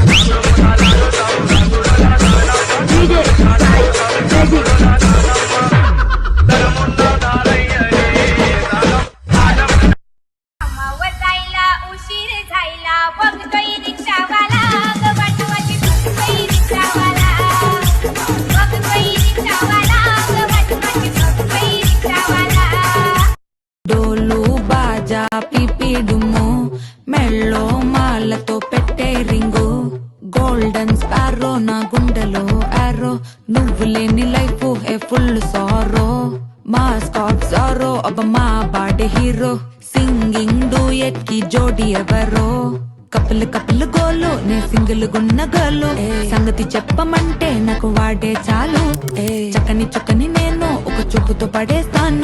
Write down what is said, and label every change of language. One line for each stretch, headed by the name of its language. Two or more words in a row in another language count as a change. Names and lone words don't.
Marathi: जायला उशीर झायला बघतोय रिक्षावाला ग वाटवाची बघतोय रिक्षावाला बघतोय रिक्षावाला ग वाटवाची बघतोय रिक्षावाला
Telugu: డోలు బాజా పిపిడుము మెళ్ళో మాలతో పెట్టే రింగు
English: golden sparrow
Telugu: నా గుండెలో ఆరో నువ్వు లేని
English: life a full sorrow
Telugu: మా స్కాట్ సారో అబ్బ మా బాడీ హీరో
English: singing duet
Telugu: కి జోడి ఎవరో
English: couple couple
Telugu: గోలు నే సింగిల్ గున్న గోలు సంగతి చెప్పమంటే నాకు వాడే చాలు చక్కని చక్కని నేను ఒక చూపుతో పడేస్తాను